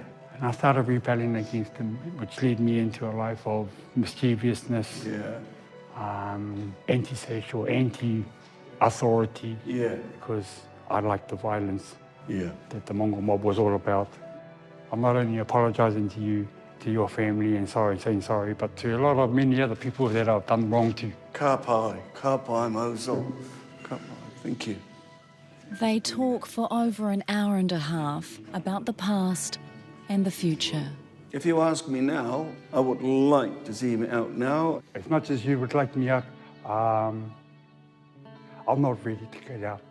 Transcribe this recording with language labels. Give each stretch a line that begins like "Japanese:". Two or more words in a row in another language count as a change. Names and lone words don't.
English: And I started rebelling against him, which led me into a life of mischievousness, anti-social, anti-authority, because I liked the violence that the Mongrel mob was all about. I'm not only apologising to you, to your family, and saying sorry, but to a lot of many other people that I've done wrong to.
Māori: Ka pai Mosel. Ka pai,
English: thank you. They talk for over an hour and a half about the past and the future. If you ask me now, I would like to see him out now. As much as you would like me out, I'm not ready to get out.